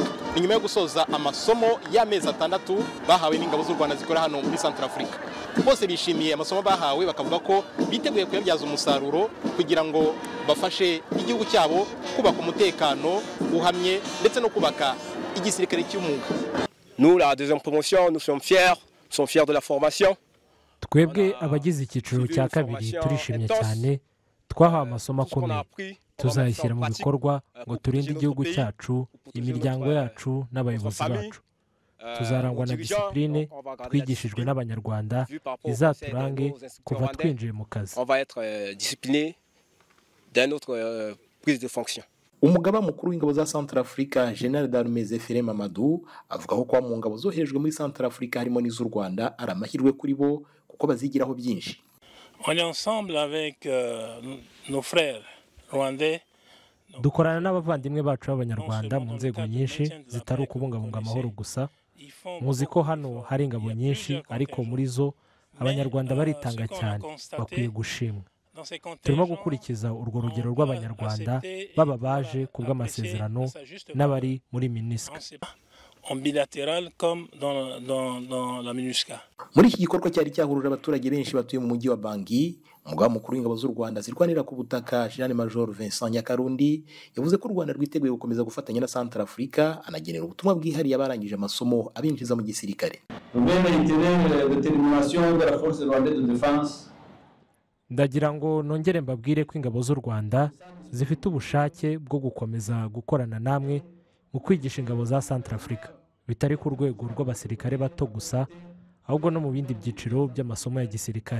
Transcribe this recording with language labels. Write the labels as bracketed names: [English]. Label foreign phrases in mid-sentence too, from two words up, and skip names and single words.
[Kinyarwanda] Ni nyuma yo gusoza amasomo y'amezi 6 bahawe n'ingabo z'u Rwanda zikora hano muri Centrafrique. Bose bishimiye amasomo bahawe bakavuga ko biteguye kuyabyaza umusaruro kugira ngo bafashe igihugu cyabo kubaka umutekano uhamye ndetse no kubaka igisirikare cy'umwuga. [French] Nous la deuxième promotion, nous sommes fiers de la formation. [Kinyarwanda] Twebwe abagize icyiciro cya kabiri turishimye cyane. Twahawe amasomo akomeye tuzayishyira mu bikorwa ngo turinde igihugu cyacu, imiryango yacu n'abayobozi bacu. Tuzarangwa na discipline twigishijwe n'abanyarwanda izaturange kuva twinjiye mu kazi. Umugaba mukuru w'ingabo za Centrafrique [French] General d'Armée [Kinyarwanda] Zefire Mamadou avuga ko kwa mu ngabo zoherejwe muri Centrafrique harimo n'iz'u Rwanda ari amahirwe kuri bo kuko bazigiraho byinshi. [French] On est ensemble avec nos frères rwandais. [Kinyarwanda] Dukorana n'abavandimwe bacu b'abanyarwanda mu nzego nyinshi zitari ukubungabunga amahoro gusa. Muzi ko hano hari ingabo nyinshi ariko muri zo abanyarwanda baritanga cyane, bakwiye gushimwa. Turimo gukurikiza urwo rugero rw'abanyarwanda baba baje ku bw'amasezerano n'abari muri MINUSCA. [French] En bilatéral comme dans la MINUSCA. [Kinyarwanda] Muri iki gikorwa cyari cyahuruje abaturage benshi batuye mu mujyi wa Bangui, umugaba mukuru w'ingabo z'u Rwanda zirwanira ku butaka [French] General Major [Kinyarwanda] Vincent Nyakarundi yavuze ko u Rwanda rwiteguye gukomeza gufatanya na Centrafrique, anagenera ubutumwa bwihariye abarangije amasomo abinjiza mu gisirikare. Ndagira ngo nongere mbabwire ko ingabo z'u Rwanda zifite ubushake bwo gukomeza gukorana namwe mu kwigisha ingabo za Centrafrique, bitari ku rwego rw'abasirikare bato gusa ahubwo no mu bindi byiciro by'amasomo ya gisirikare.